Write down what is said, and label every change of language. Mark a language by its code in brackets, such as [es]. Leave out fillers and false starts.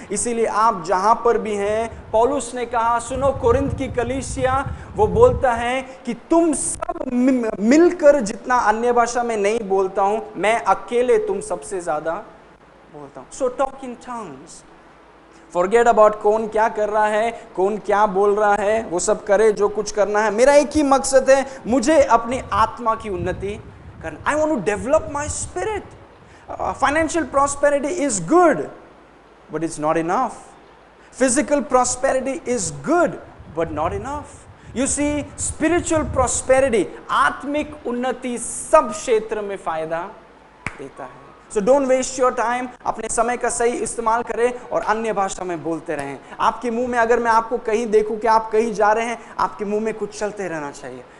[hi] इसीलिए आप जहां पर भी हैं, पौलुस ने कहा, सुनो कोरिंथ की कलीसिया, वो बोलता है कि तुम सब मिलकर, जितना अन्य भाषा में नहीं बोलता हूं, मैं अकेले तुम सबसे ज्यादा बोलता हूं। [en] So talk in tongues. Forget about [hi] कौन क्या कर रहा है, कौन क्या बोल रहा है, वो सब करे जो कुछ करना है। मेरा एक ही मकसद है, मुझे अपनी आत्मा की उन्नति करना। [en] I want to develop my spirit. Financial prosperity is good, but it's not enough. Physical prosperity is good, but not enough. You see, spiritual prosperity, [hi] आत्मिक उन्नति सब क्षेत्र में फायदा देता है। [en] So don't waste your time. [hi] अपने समय का सही इस्तेमाल करें और अन्य भाषा में बोलते रहें। आपके मुंह में, अगर मैं आपको कहीं देखूं कि आप कहीं जा रहे हैं, आपके मुंह में कुछ चलते रहना चाहिए।